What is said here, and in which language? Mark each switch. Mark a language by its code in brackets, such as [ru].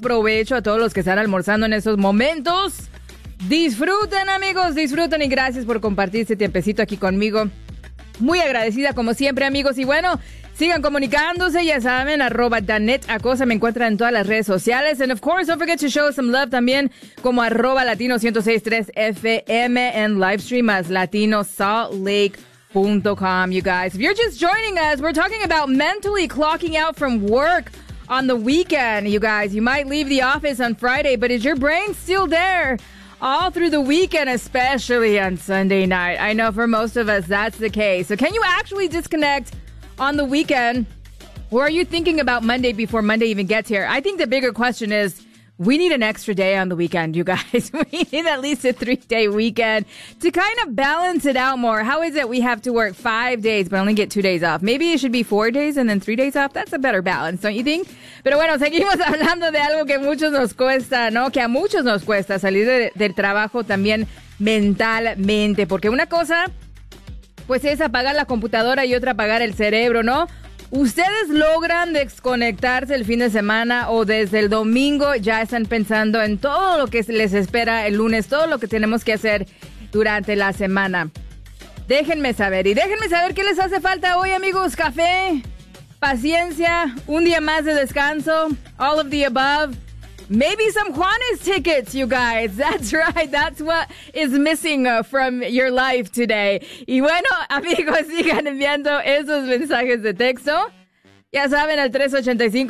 [es] Provecho a todos los que están almorzando en estos momentos. Disfruten, amigos. Disfruten y gracias por compartir este tiempecito aquí conmigo. Muy agradecida como siempre, amigos. Y bueno, sigan comunicándose, ya saben, @DanetteAcosta, me encuentran en todas las redes sociales. [en] And of course, don't forget to show some love [es] también como [en] @Latino1063FM and livestream as LatinoSaltLake.com, you guys. If you're just joining us, we're talking about mentally clocking out from work on the weekend, you guys. You might leave the office on Friday, but is your brain still there all through the weekend, especially on Sunday night? I know for most of us, that's the case. So can you actually disconnect on the weekend, or are you thinking about Monday before Monday even gets here? I think the bigger question is, we need an extra day on the weekend, you guys. We need at least a 3-day weekend to kind of balance it out more. How is it we have to work 5 days but only get 2 days off? Maybe it should be 4 days and then 3 days off. That's a better balance, don't you think? [es] Pero bueno, seguimos hablando de algo que muchos nos cuesta, ¿no? Que a muchos nos cuesta salir del trabajo también mentalmente. Porque una cosa, pues es apagar la computadora y otra apagar el cerebro, ¿no? ¿Ustedes logran desconectarse el fin de semana o desde el domingo ya están pensando en todo lo que les espera el lunes, todo lo que tenemos que hacer durante la semana? Déjenme saber y déjenme saber qué les hace falta hoy, amigos. ¿Café? ¿Paciencia? ¿Un día más de descanso? [en] All of the above. Maybe some Juanes tickets, you guys. That's right. That's what is missing from your life today. [es] Y bueno, amigos, sigan enviando esos mensajes de texto. Ya saben, al 385.